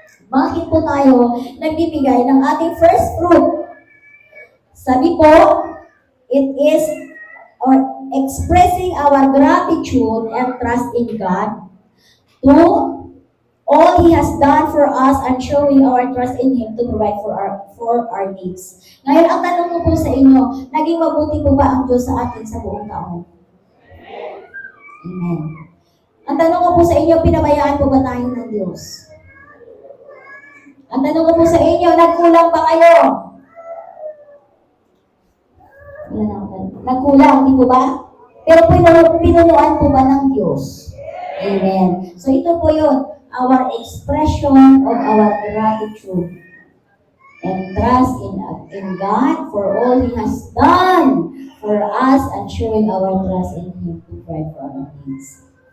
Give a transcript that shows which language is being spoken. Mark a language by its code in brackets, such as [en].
[tl] Bakit po tayo nagbibigay ng ating first fruit? [en] Sabi po, it is expressing our gratitude and trust in God to all He has done for us and showing our trust in Him to provide for our needs. [tl] Ngayon, ang tanong ko po sa inyo, naging mabuti po ba ang Diyos sa atin sa buong taon? Amen. Ang tanong ko po sa inyo, pinabayaan po ba tayo ng Diyos? Ang tanong ko po sa inyo, nagkulang ba kayo? Wala na ako. Nagkulang, di po ba? Pero pinunuan po ba ng Diyos? Amen. So ito po yun, [en] our expression of our gratitude and trust in God for all He has done for us and showing our trust in Him to provide for our needs.